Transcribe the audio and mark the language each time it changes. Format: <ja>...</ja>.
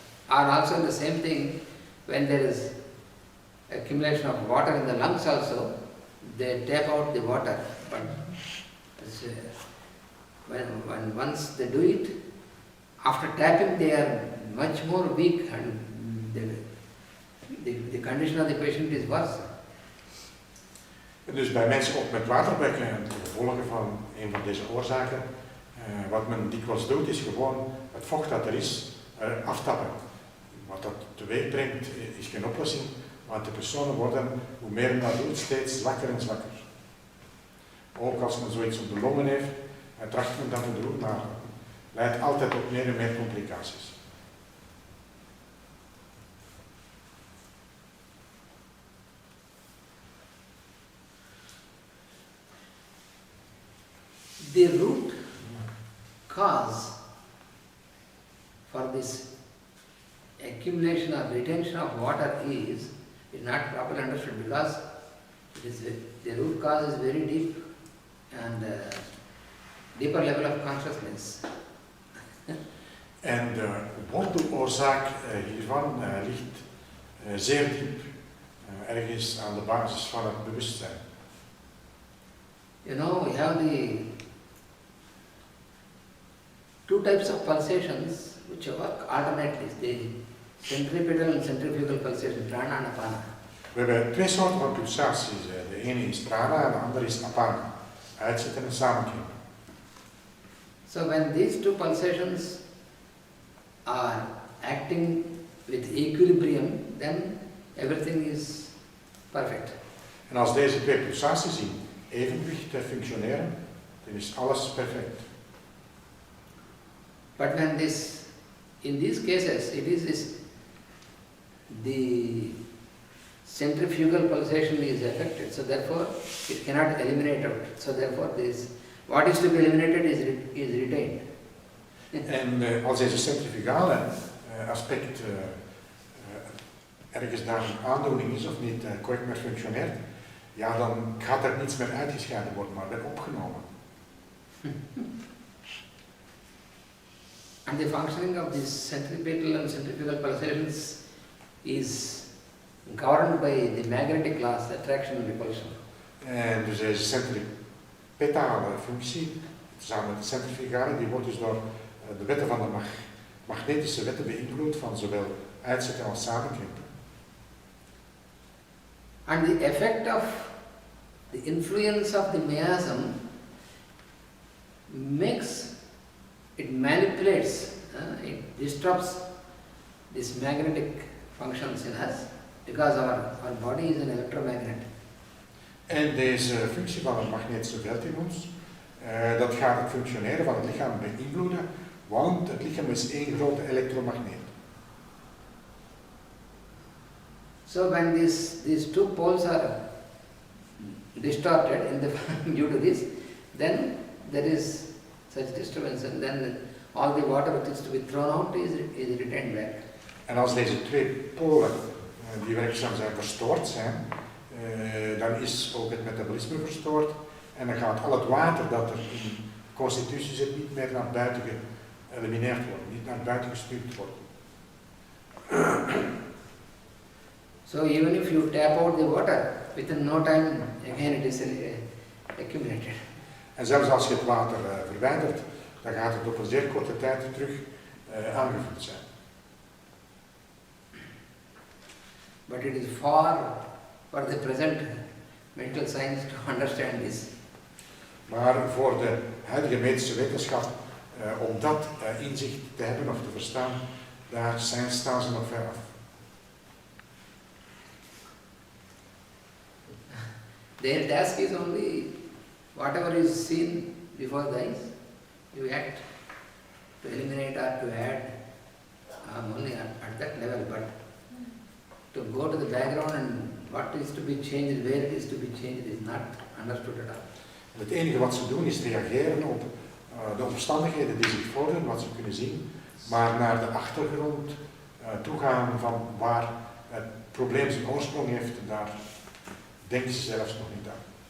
<en>Or also the same thing when there is accumulation of water in the lungs also, they tap out the water. But it's, when once they do it, after tapping they are much more weak and the condition of the patient is worse.</en> <nl>Dus bij mensen ook met waterbekken en de gevolgen van een van deze oorzaken, wat men dikwijls doet is gewoon het vocht dat er is aftappen. Wat dat teweeg brengt is geen oplossing, want de personen worden, hoe meer men dat doet, steeds zwakker en zwakker. Ook als men zoiets op de longen heeft, tracht men dat te doen, maar leidt altijd tot meer en meer complicaties.</nl> <en>The root cause for this accumulation or retention of water is not properly understood because the root cause is very deep and deeper level of consciousness.</en> <nl>En de worteloorzaak hiervan ligt zeer diep, ergens aan de basis van het bewustzijn.</nl> <en>You know, we have the two types of pulsations which work alternately. The centripetal and centrifugal pulsation, prana and apana.</en> <nl>We hebben twee soorten van pulsaties. De ene is prana en de andere is apana. Uitzetten en samenkrimpen.</nl> <en>So when these two pulsations are acting with equilibrium, then everything is perfect.</en> <nl>En als deze twee pulsaties in evenwicht functioneren, dan is alles perfect.</nl> <en>But when in these cases, it is the centrifugal pulsation is affected, so therefore it cannot eliminate out. So therefore what is to be eliminated is retained.</en> <nl>En als deze centrifugale aspect ergens daar een aandoening is of niet correct meer functioneert, ja, dan gaat er niets meer uitgescheiden worden, maar weer opgenomen.</nl> <en>And the functioning of these centripetal and centrifugal pulsations is governed by the magnetic laws, attraction and repulsion.</en> <nl>En dus deze centripetale functie, samen met de centrifugale, die wordt dus door de wetten van de magnetische wetten beïnvloed van zowel uitzetten als samenkrimpen.</nl> <en>And the effect of the influence of the miasm it manipulates, it disrupts these magnetic functions in us because our body is an electromagnet.</en> <nl>En deze functie van het magnetische veld in ons, dat gaat het functioneren van het lichaam beïnvloeden, want het lichaam is één grote elektromagneet.</nl> <en>So when these two poles are distorted due to this, then there is such disturbance, and then all the water which is to be thrown out is retained back.</en> <nl>En als deze twee polen die werkzaam zijn verstoord zijn, dan is ook het metabolisme verstoord en dan gaat al het water dat er in constitutie zit niet meer naar buiten geëlimineerd worden, niet naar buiten gestuurd worden.</nl> <en>So even if you tap out the water, within no time again it is accumulated.</en> <nl>En zelfs als je het water verwijdert, dan gaat het op een zeer korte tijd terug aangevuld zijn.</nl> <en>But it is far for the present medical science to understand this.</en> <nl>Maar voor de huidige medische wetenschap, om dat inzicht te hebben of te verstaan, daar staan ze nog ver af.</nl> <en>Their task is only whatever is seen before the eyes, you act to eliminate or to add, only at that level, but to go to the background and what is to be changed, where it is to be changed is not understood at all.</en> <nl>Het enige wat ze doen is reageren op de omstandigheden die zich voordoen, wat ze kunnen zien, maar naar de achtergrond toegaan van waar het probleem zijn oorsprong heeft, daar denken ze zelfs nog niet aan.</nl>